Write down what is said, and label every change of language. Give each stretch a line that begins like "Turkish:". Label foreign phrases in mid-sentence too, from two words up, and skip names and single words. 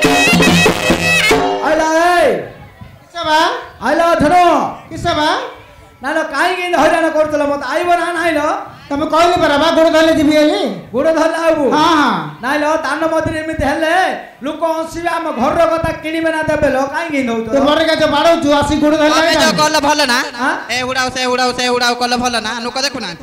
Odia: ଆଇଲା ଏ କିସେ ବା ଆଇଲା ଧରୋ କିସେ ବା ନାଇଁ ଲୋ କାହିଁକି ଏମିତି ହଇରାଣ କରୁଥିଲ ମତେ ଆଇବ ନା ନାଇଁ ଲୋ ତମେ କହିଲି ପରା ବା ଗୋଡ଼ ଧରିଲେ ଯିବି ବୋଲି ଗୋଡ଼ ଧରିଲେ ଆଇବୁ ହଁ ହଁ ନାଇଁ ଲୋ ଦାନ ମନ୍ଦିର ଏମିତି ହେଲେ ଲୋକ ହସିବେ ଆମ ଘରର କଥା କିଣିବେ ନା ଦେବେ ଲୋ କାହିଁକି ଏମିତି ତୁ ହଉଛ ଘରେ କାଜ ବାଡ଼ଉଛୁ ଆସି ଗୋଡ଼ ତମେ ଧରିଲେ ଯୋଉ କଲ ଭଲ ନା ହଁ? ଏ ଉଡାଉ ସେ ଉଡାଉ ସେ ଉଡାଉ କଲ ଭଲ ନା ଲୋକ ଦେଖୁନାହାନ୍ତି